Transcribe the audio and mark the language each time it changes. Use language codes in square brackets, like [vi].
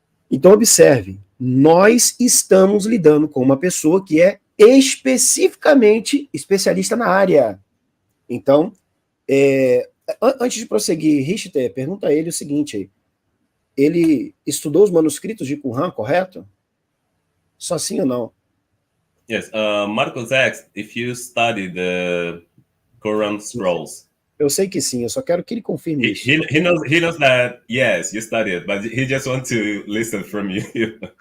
[pt] Então, observe, nós estamos lidando com uma pessoa que é especificamente especialista na área. Então, antes de prosseguir, Richter, pergunta a ele o seguinte, ele estudou os manuscritos de Qumran, correto? Só sim ou não? [en] Yes, Marcos asked if you study the Quran scrolls. [pt] Eu sei que sim, eu só quero que ele confirme isso. [en] He knows that, yes, you studied, but he just wants to listen from you.